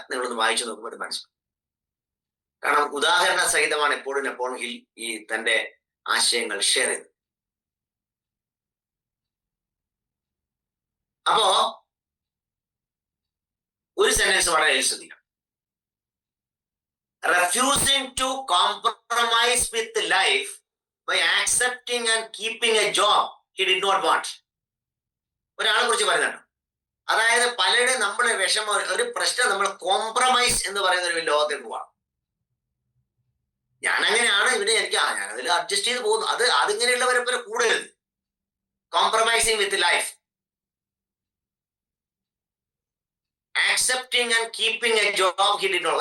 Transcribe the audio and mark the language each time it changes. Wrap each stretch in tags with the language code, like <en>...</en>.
<ml>നിങ്ങളൊന്ന് വായിച്ചു നോക്കുമ്പോൾ മനസ്സിലാവും. കാരണം ഉദാഹരണ സഹിതമാണ് എപ്പോഴും നെപ്പോളിയൻ ഹിൽ ഈ തന്റെ ആശയങ്ങൾ ഷെയർ ചെയ്തത്. അപ്പോ ഒരു സെന്റൻസ് വളരെ ശ്രദ്ധിക്കണം.</ml> <en>refusing to compromise with life by accepting and keeping a job he did not want.</en> <ml>ഒരാളെ കുറിച്ച് പറയുന്നുണ്ട്. അതായത് പലരുടെ നമ്മുടെ വിഷമം, ഒരു പ്രശ്നം നമ്മൾ കോംപ്രമൈസ് എന്ന് പറയുന്ന ഒരു ലോകത്തേക്ക് പോവാം. ഞാൻ അങ്ങനെയാണ്, എനിക്ക് ഞാൻ അതിൽ അഡ്ജസ്റ്റ് ചെയ്ത് പോകുന്നു. അതിങ്ങനെയുള്ളവരെ പോലെ കൂടരുത്.</ml> <en>Compromising with life, accepting and keeping a job he did not.</en>